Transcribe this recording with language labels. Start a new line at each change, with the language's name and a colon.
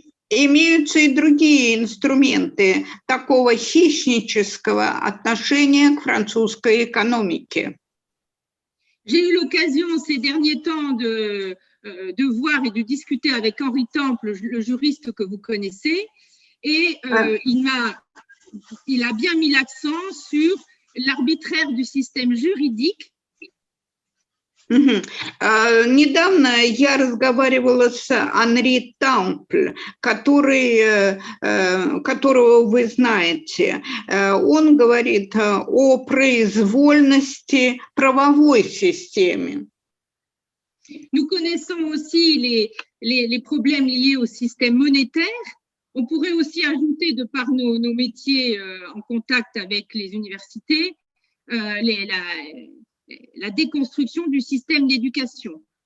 Russian: Имеются и другие инструменты такого хищнического отношения к французской экономике.
French: J'ai eu l'occasion ces derniers temps de voir et de discuter avec Henri Temple, le juriste que vous connaissez, et il a bien mis l'accent sur l'arbitraire du système juridique.
Russian: Недавно я разговаривала с Анри Тампль, которого вы знаете. Он говорит о произвольности правовой системе.
French: Nous connaissons aussi les problèmes liés au système monétaire. On pourrait aussi ajouter, de par nos métiers en contact avec les universités, la déconstruction du système d'éducation.